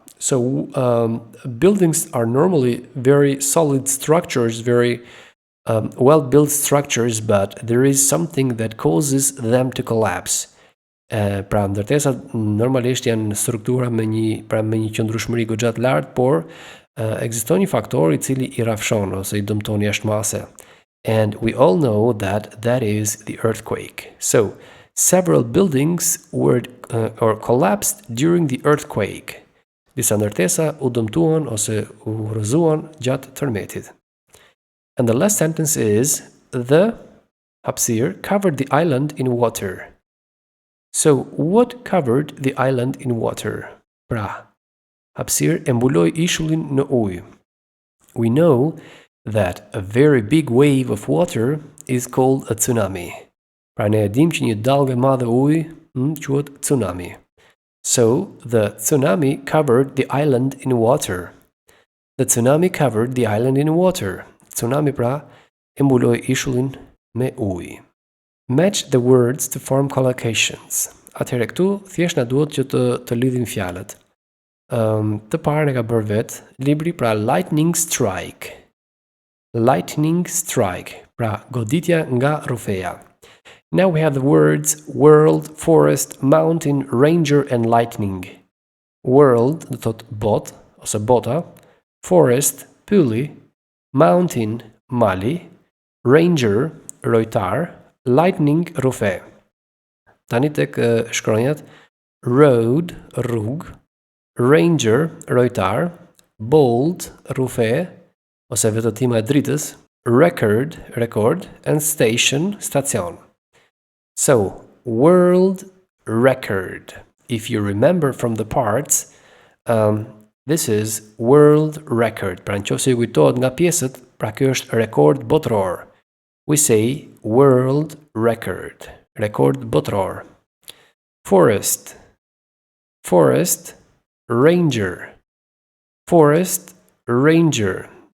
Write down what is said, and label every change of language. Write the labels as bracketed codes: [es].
[en] So buildings are normally very solid structures, very well-built structures, but there is something that causes them to collapse. [sq] Pra ndërtesat normalisht janë struktura me një qëndrueshmëri goxha të lartë, por ekziston një faktor I cili I rrafshon ose I dëmton jashtëmase. [en] And we all know that that is the earthquake. So, several buildings were or collapsed during the earthquake. [sq] Disa ndërtesa u dëmtuan ose u rrëzuan gjatë tërmetit. [en] And the last sentence is, the hapësirë covered the island in water. So, what covered the island in water? [sq] Pra, hapësirë e mbuloi ishullin në ujë. [en] We know that a very big wave of water is called a tsunami. [sq] Pra ne e dim që një dallgë e madhe uji quhet tsunami. [en] So, the tsunami covered the island in water. The tsunami covered the island in water. [sq] Tsunami pra e mbuloi ishullin me ujë. [en] Match the words to form collocations. [sq] Atëherë këtu thjesht na duhet që të lidhim fjalët. Të parën e ka bërë vet libri, pra lightning strike. Lightning strike, pra goditja nga rufeja. [en] Now we have the words world, forest, mountain, ranger and lightning. [sq] World do thot bot ose bota, forest pylli, mountain mali, ranger rojtar, lightning rufe. Tani tek shkronjat road rrugë, ranger rojtar, bold rufe ose vetëtima e dritës, record rekord and station stacion. [en] So, world record. If you remember from the parts, this is world record. [sq] Pra nëse ju kujtohet nga pjesët, pra kjo është rekord botëror. [en] We say world record. [sq] Rekord botëror. [en] Forest. Forest ranger. Forest ranger.